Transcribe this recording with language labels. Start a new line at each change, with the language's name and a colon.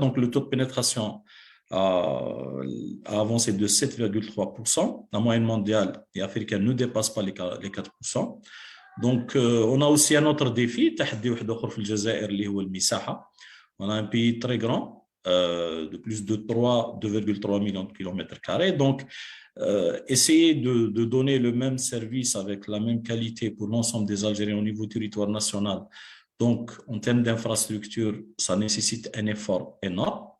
French: Donc le taux de pénétration a avancé de 7,3%. La moyenne mondiale et africaine ne dépasse pas les 4%. Donc on a aussi un autre défi,
Arabic: تحدي واحد آخر في الجزائر اللي هو المساحة.
French: On a un pays très grand, de plus de 2,3 millions de kilomètres carrés. Donc, essayer de donner le même service avec la même qualité pour l'ensemble des Algériens au niveau du territoire national. Donc, en termes d'infrastructure, ça nécessite un effort énorme.